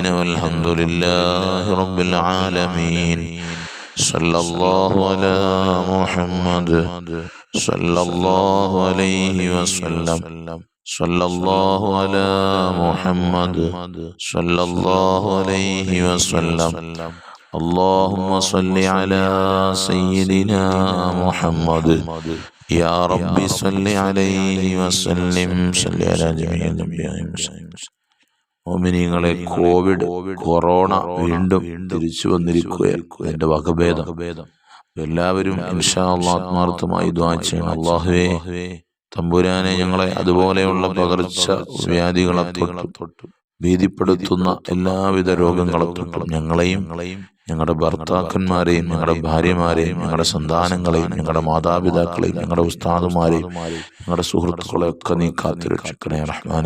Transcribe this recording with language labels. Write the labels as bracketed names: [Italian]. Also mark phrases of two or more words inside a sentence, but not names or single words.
[Arabic] والحمد لله رب العالمين. صلى الله على محمد صلى الله عليه وسلم. صلى الله على محمد صلى الله عليه وسلم. اللهم صل على سيدنا محمد يا رب صل عليه وسلم. صل على جميع الأنبياء والمرسلين. [Malayalam] മോമിനീങ്ങളെ, കോവിഡ് കൊറോണ വീണ്ടും തിരിച്ചു വന്നിരിക്കുകയാണ്. അതിന്റെ വകഭേദം എല്ലാവരും [Arabic] إن شاء الله [Malayalam] ആത്മാർത്ഥമായി ദുആ ചെയ്യണം. അല്ലാഹുവേ തമ്പുരാനെ, ഞങ്ങളെ അതുപോലെയുള്ള പകർച്ച വ്യാധികളെ തൊട്ടും ഭീതിപ്പെടുത്തുന്ന എല്ലാവിധ രോഗങ്ങളെ തൊട്ടും ഞങ്ങളെയും ഞങ്ങളുടെ ഭർത്താക്കന്മാരെയും ഞങ്ങളുടെ ഭാര്യമാരെയും ഞങ്ങളുടെ സന്താനങ്ങളെയും ഞങ്ങളുടെ മാതാപിതാക്കളെയും ഞങ്ങളുടെ ഉസ്താദുമാരെയും ഞങ്ങളുടെ സുഹൃത്തുക്കളെ ഒക്കെ നീ കാത്തുരക്ഷിക്കണേ റഹ്മാനെ.